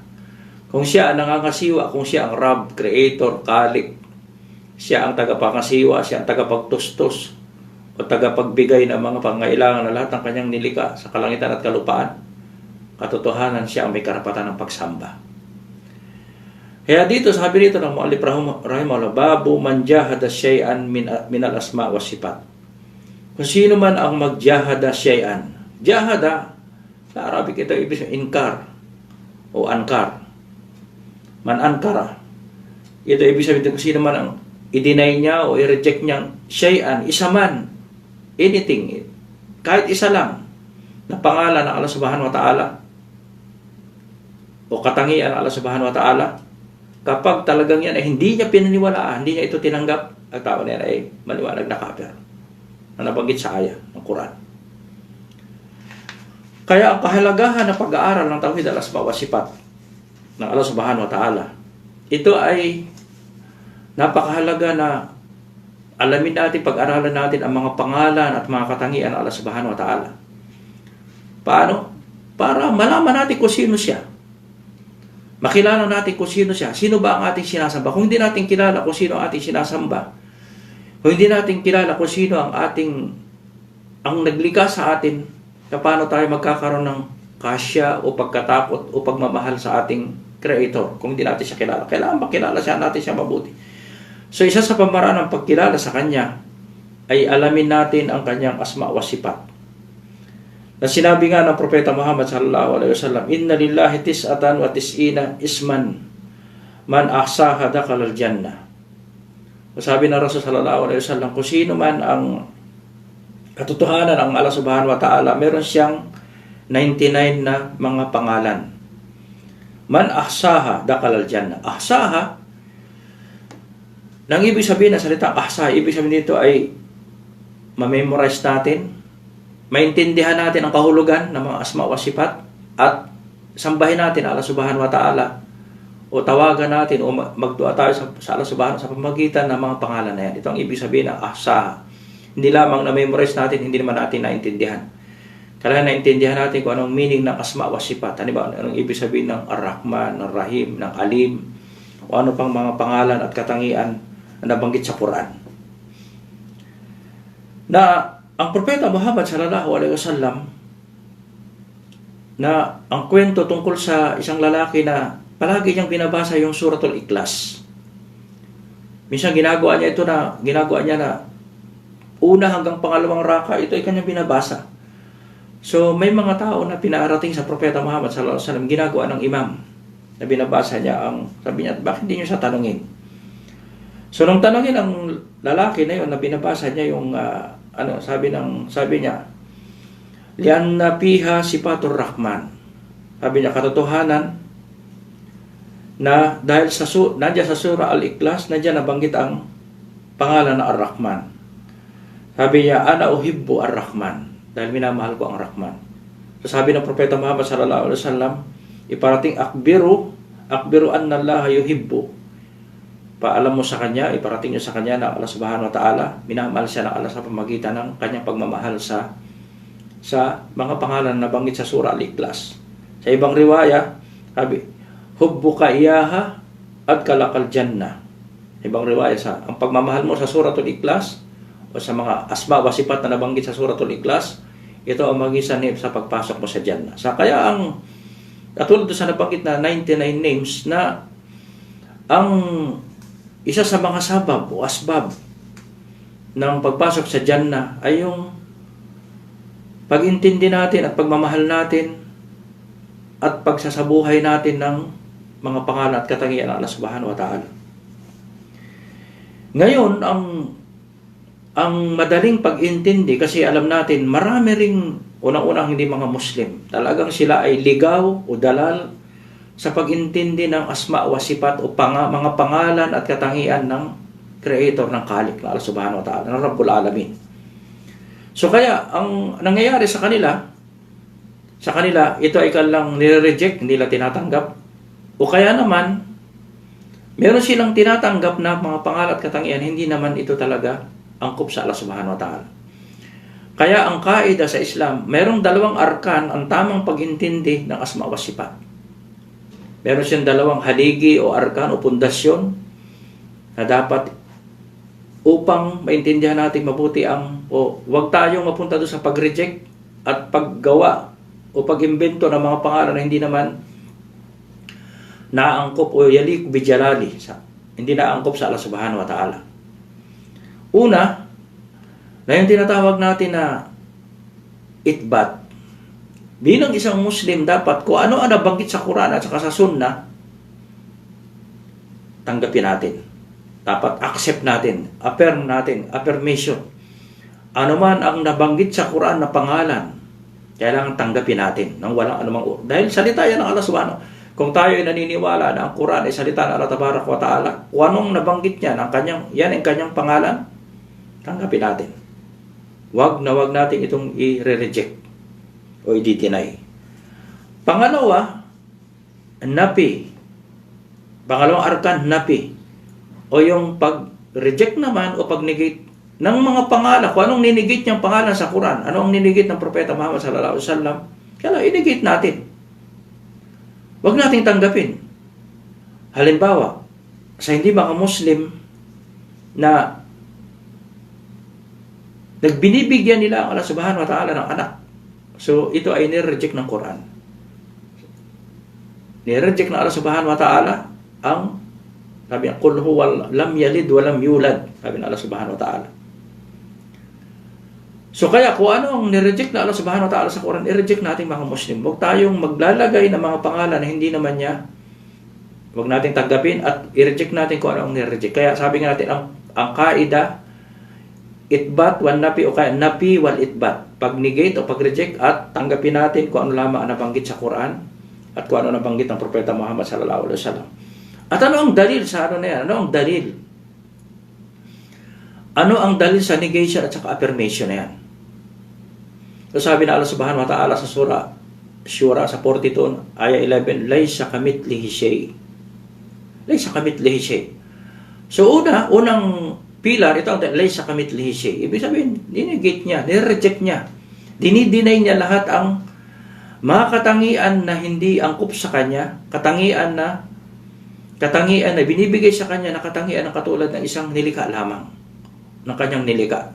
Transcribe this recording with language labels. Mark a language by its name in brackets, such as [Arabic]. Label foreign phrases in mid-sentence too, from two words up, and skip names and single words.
[Filipino] Kung siya ang nangangasiwa, kung siya ang Rab, Creator, Khalik, siya ang tagapangasiwa, siya ang tagapagtustos o tagapagbigay ng mga pangailangan na lahat ng kanyang nilikha sa kalangitan at kalupaan, katotohanan siya ang may karapatan ng pagsamba. Kaya dito sabi rito ng [Arabic] مؤلف رحمه الله، باب من جحد شيئا من الأسماء والصفات. [Filipino] Kung sino man ang magjahada syai'an, jahada sa Arabic ito ibig sabihin inkar o ankar. [Arabic] من أنكر, [Filipino] ito ibig sabihin kung sino man ang i-deny niya o i-reject niya syai'an, isa man, anything, kahit isa lang na pangalan ng [Arabic] الله سبحانه وتعالى [Filipino] o katangian ng [Arabic] الله سبحانه وتعالى, [Filipino] kapag talagang yan ay hindi niya pinaniwalaan, hindi niya ito tinanggap, ang tao na yan ay maliwanag na kafir, na nabanggit sa ayah ng Quran. Kaya ang kahalagahan ng pag-aaral ng [Arabic] توحيد الأسماء والصفات ng الله سبحانه وتعالى, [Filipino] ito ay napakahalaga na alamin natin, pag-aralan natin ang mga pangalan at mga katangian ng [Arabic] الله سبحانه وتعالى. [Filipino] Paano? Para malaman natin kung sino siya. Makilala natin kung sino siya. Sino ba ang ating sinasamba? Kung hindi natin kilala kung sino ang ating sinasamba, kung hindi natin kilala kung sino ang naglikha sa atin, paano tayo magkakaroon ng kasya o pagkatakot o pagmamahal sa ating Creator kung hindi natin siya kilala? Kailangan makilala natin siya mabuti. So isa sa pamaraan ng pagkilala sa Kanya ay alamin natin ang kanyang [Arabic] أسماء وصفات. [Filipino] Na sinabi nga ng Propeta Muhammad [Arabic] صلى الله عليه وسلم، "إن لله تسعة وتسعين اسما من أحصاها دخل الجنة." [Filipino] Sabi ng Rasul [Arabic] صلى الله عليه وسلم, [Filipino] kung sino man ang katotohanan ng [Arabic] الله سبحانه وتعالى, [Filipino] meron siyang 99 na mga pangalan. [Arabic] من أحصاها دخل الجنة. [Filipino] Ahsaha, nang ibig sabihin na salitang ahsaha, ibig sabihin dito ay ma-memorize natin, maintindihan natin ang kahulugan ng mga [Arabic] أسماء وصفات, [Filipino] at sambahin natin [Arabic] الله سبحانه وتعالى, [Filipino] o tawagan natin o magdua tayo sa [Arabic] الله سبحانه [Filipino] sa pamamagitan ng mga pangalan na yan. Ito ang ibig sabihin ng ahsaha. Hindi lamang na-memorize natin, hindi naman natin naintindihan. Kailangan naintindihan natin kung anong meaning ng [Arabic] أسماء وصفات. [Filipino] Ano ba? Anong ibig sabihin ng Ar-Rahman, ng Rahim, ng Alim, o ano pang mga pangalan at katangian na nabanggit sa Quran. Na ang Propeta Muhammad [Arabic] صلى الله عليه وسلم, [Filipino] na ang kwento tungkol sa isang lalaki na palagi niyang binabasa yung Suratul Ikhlas. Minsan ginagawa niya na una hanggang pangalawang raka, ito ay kanyang binabasa. So may mga tao na pinarating sa Propeta Muhammad [Arabic] صلى الله عليه وسلم, [Filipino] ginagawa ng imam na binabasa niya sabi niya, bakit hindi niyo siya tanungin? So nung tanungin ang lalaki na yun na binabasa niya yung sabi niya, [Arabic] لأن فيها صفة الرحمن. [Filipino] Sabi niya, katotohanan na dahil nandiyan sa surah Al-Ikhlas, nandiyan nabanggit ang pangalan na Ar-Rahman. Sabi niya, [Arabic] أنا أحب الرحمن, [Filipino] dahil minamahal ko ang Rahman. So sabi ng Propeta Muhammad [Arabic] صلى الله عليه وسلم, [Filipino] iparating [Arabic] أخبروا أن الله يحب. [Filipino] Paalam mo sa kanya, iparating niyo sa kanya na [Arabic] الله سبحانه وتعالى, [Filipino] minamahal siya ng Allah sa pamagitan ng kanyang pagmamahal sa mga pangalan na nabanggit sa surah Al-Ikhlas. Sa ibang riwaya, sabi, [Arabic] حبك إياها [Filipino] at kalakal jannah. Ibang riwaya ang pagmamahal mo sa Suratul Ikhlas o sa mga [Arabic] أسماء وصفات [Filipino] na nabanggit sa Suratul Ikhlas, ito ang magisanib sa pagpasok mo sa jannah. Kaya ang katulad sa nabanggit na 99 names na ang isa sa mga sabab o asbab ng pagpasok sa jannah ay yung pag-intindi natin at pagmamahal natin at pagsasabuhay natin ng mga pangalan at katangian ng [Arabic] الله سبحانه وتعالى. [Filipino] Ngayon, ang madaling pag-intindi, kasi alam natin, marami ring unang-unang hindi mga Muslim. Talagang sila ay ligaw o dalal sa pag-intindi ng [Arabic] أسماء وصفات [Filipino] o mga pangalan at katangian ng Creator ng Khalik na [Arabic] الله سبحانه وتعالى, ng رب العالمين. [Filipino] So kaya, ang nangyayari sa kanila, ito ay kanilang nire-reject, hindi nila tinatanggap. O kaya naman, meron silang tinatanggap na mga pangalan at katangian, hindi naman ito talaga angkop sa [Arabic] الله سبحانه وتعالى. [Filipino] Kaya ang kaida sa Islam, merong dalawang arkan ang tamang pag-intindi ng [Arabic] أسماء وصفات. [Filipino] Meron siyang dalawang haligi o arkan o pundasyon na dapat upang maintindihan natin mabuti huwag tayong mapunta doon sa pag-reject at paggawa o pag-imbento ng mga pangalan na hindi naman naangkop o [Arabic] يليق بجلاله, [Filipino] hindi naangkop sa [Arabic] الله سبحانه وتعالى. [Filipino] Una, na yung tinatawag natin na itbat. Bilang isang Muslim, dapat kung ano ang nabanggit sa Quran at sa Sunnah, tanggapin natin. Dapat accept natin, affirm natin, affirmation. Ano man ang nabanggit sa Quran na pangalan, kailangan tanggapin natin nang walang anumang dahil salita yan ng [Arabic] الله سبحانه. [Filipino] Kung tayo ay naniniwala na ang Quran ay salita ng [Arabic] الله تبارك وتعالى, [Filipino] kung anong nabanggit niya, yan ang kanyang pangalan, tanggapin natin. Wag natin itong i-reject o i-deny. Pangalawa, napi. Pangalawang arkan, napi. O yung pag-reject naman o pag-negate ng mga pangalan, kung anong ninegate niyang pangalan sa Quran, anong ninegate ng Propeta Muhammad [Arabic] صلى الله عليه وسلم, [Filipino] kaya i-negate natin. Wag nating tanggapin. Halimbawa, sa hindi mga Muslim na nagbinibigyan nila ang [Arabic] الله سبحانه وتعالى [Filipino] ng anak. So, ito ay nire-reject ng Quran. Nire-reject ng [Arabic] الله سبحانه وتعالى [Filipino] ang sabi niya, [Arabic] قل هو لم يلد ولم يولد. [Filipino] Sabi ng [Arabic] الله سبحانه وتعالى. [Filipino] So kaya kung ano ang nireject na [Arabic] الله سبحانه وتعالى [Filipino] sa Quran, i-reject natin mga Muslim. Huwag tayong maglalagay ng mga pangalan na hindi naman niya. Huwag natin tanggapin at i-reject natin kung ano ang nireject. Kaya sabi nga natin, ang kaida, [Arabic] إثبات والنفي [Filipino] o kaya [Arabic] النفي والإثبات. [Filipino] Pag-negate o pag-reject at tanggapin natin kung ano lamang ang nabanggit sa Quran at kung ano nabanggit ng Propeta Muhammad [Arabic] صلى الله عليه وسلم. [Filipino] At ano ang dalil sa ano na yan? Ano ang dalil? Ano ang dalil sa negation at saka affirmation na yan? So sabi na [Arabic] الله سبحانه وتعالى [Filipino] sa surah Shura sa 42, ayah 11, [Arabic] ليس كمثله شيء. ليس كمثله شيء. [Filipino] So unang pilar, ito ang [Arabic] ليس كمثله شيء. [Filipino] Ibig sabihin, dinegate niya, nireject niya. Dinideny niya lahat ang mga katangian na hindi angkop sa kanya, katangian na binibigay sa kanya na katangian ng katulad ng isang nilikha lamang ng kanyang nilikha.